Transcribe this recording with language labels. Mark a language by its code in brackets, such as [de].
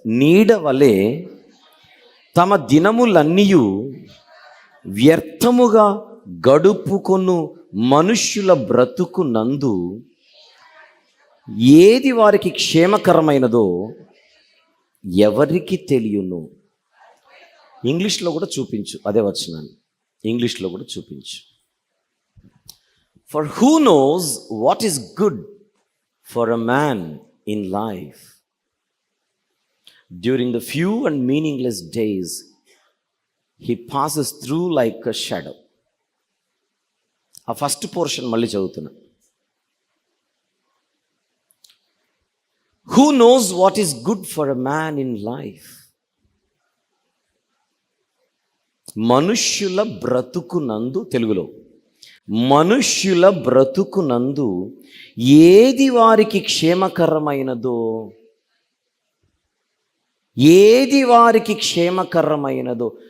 [te] నీడ వలె తమ దినములన్నీయు వ్యర్థముగా గడుపుకొను మనుష్యుల బ్రతుకు నందు ఏది వారికి క్షేమకరమైనదో ఎవరికి తెలియను. ఇంగ్లీష్లో కూడా చూపించు, అదే వచనాన్ని ఇంగ్లీష్లో కూడా చూపించు. [en] For who knows what is good for a man in life during the few and meaningless days he passes through like a shadow. [te] ఆ ఫస్ట్ పోర్షన్ మళ్ళీ చదువుతున్నా. [en] Who knows what is good for a man in life? [te] మనుష్యుల బ్రతుకునందు, తెలుగులో మనుష్యుల బ్రతుకునందు ఏది వారికి క్షేమకరమైనదో, ఏది వారికి క్షేమకరమైనదో.